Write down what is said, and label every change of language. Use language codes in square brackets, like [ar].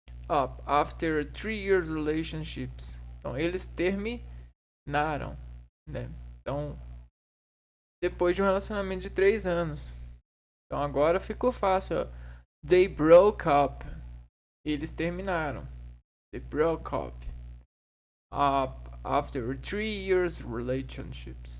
[en] Up after 3 years relationships. [pt] Então eles terminaram, né? Então depois de um relacionamento de 3 anos. Então agora ficou fácil, ó. [en] They broke up. [pt] Eles terminaram. [en] They broke up after 3 years relationship.